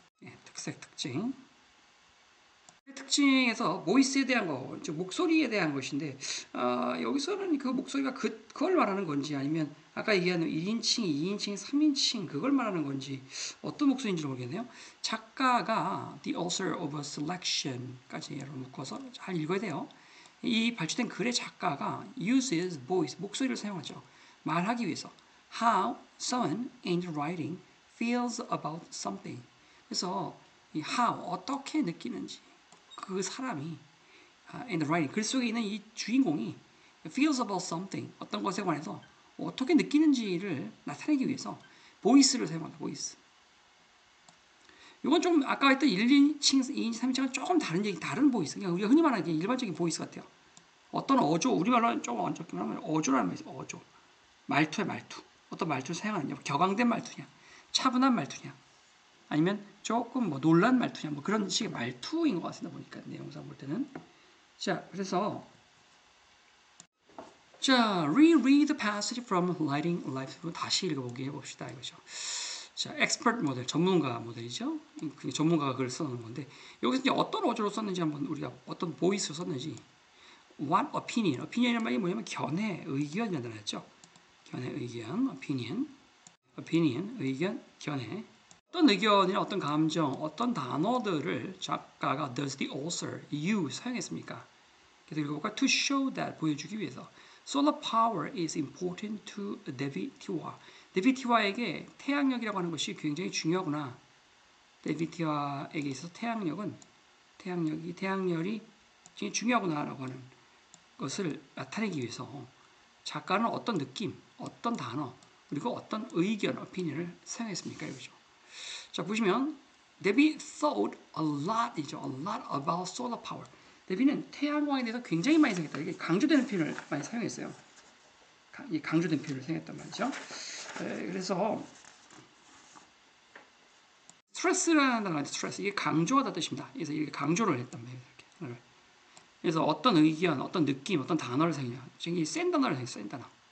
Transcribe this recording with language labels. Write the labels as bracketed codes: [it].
[ko] 예, 특징. 특징에서 보이스에 대한 거, 즉 목소리에 대한 것인데 여기서는 그 목소리가 그걸 말하는 건지 아니면 아까 얘기한 1인칭, 2인칭, 3인칭 그걸 말하는 건지 어떤 목소리인지 모르겠네요. 작가가 [en] the author of a selection [ko] 까지 묶어서 잘 읽어야 돼요. 이 발주된 글의 작가가 [en] uses voice, [ko] 목소리를 사용하죠. 말하기 위해서 [en] how someone in writing feels about something. [ko] 그래서 이 how 어떻게 느끼는지 그 사람이 [en] in the writing [ko] 글 속에 있는 이 주인공이 [en] feels about something [ko] 어떤 것에 관해서 어떻게 느끼는지를 나타내기 위해서 보이스를 사용한다. 보이스. 이건 좀 아까 했던 1인칭, 2인칭, 3인칭은 조금 다른 보이스. 그냥 우리가 흔히 말하는 일반적인 보이스 같아요. 어떤 어조, 우리말로는 조금 얹었긴 하면 어조라는 말이 있어요. 어조. 말투야 말투. 어떤 말투를 사용하느냐. 격앙된 말투냐. 차분한 말투냐. 아니면 조금 뭐 놀란 말투냐. 뭐 그런 식의 말투인 것 같습니다. 보니까 내용상 볼 때는. [en] 자, 그래서 자, reread the passage from Lighting Life. [ko] 다시 읽어보기 해봅시다. 이거죠. 자, expert 모델, 전문가 모델이죠. 그 전문가가 글을 써놓은 건데 여기서 이제 어떤 어조로 썼는지 한번 우리가 어떤 보이스로 썼는지 [en] what opinion, [ko] opinion이라는 말이 뭐냐면 견해, 의견이라는 단어였죠. 견해, 의견, opinion, 의견, 견해. 어떤 의견이나 어떤 감정, 어떤 단어들을 작가가 [en] does the author, you [ko] 사용했습니까? 그래서 읽어볼까? [en] To show that, [ko] 보여주기 위해서. [en] Solar power is important to Devi Tiwa. [ko] 데비 티와에게 태양력이라고 하는 것이 굉장히 중요하구나. 데비 티와에게 있어서 태양열이 굉장히 중요하구나라고 하는 것을 나타내기 위해서 작가는 어떤 느낌, 어떤 단어, 그리고 어떤 의견, opinion을 사용했습니까? 이거죠. 자, 보시면 [en] 데비 thought a lot about solar power. [ko] 데비는 태양광에 대해서 굉장히 많이 생각했다. 이게 강조되는 표현을 많이 사용했어요. 강조된 표현을 사용했단 말이죠. 그래서 스트레스라는 단어가 스트레스 이게 강조하다 뜻입니다. 그래서 이렇게 강조를 했단 말이에요. 이렇게. 그래서 어떤 의견, 어떤 느낌, 어떤 단어를 사용해요. 굉장히 센 단어를 사용해요. 센 단어.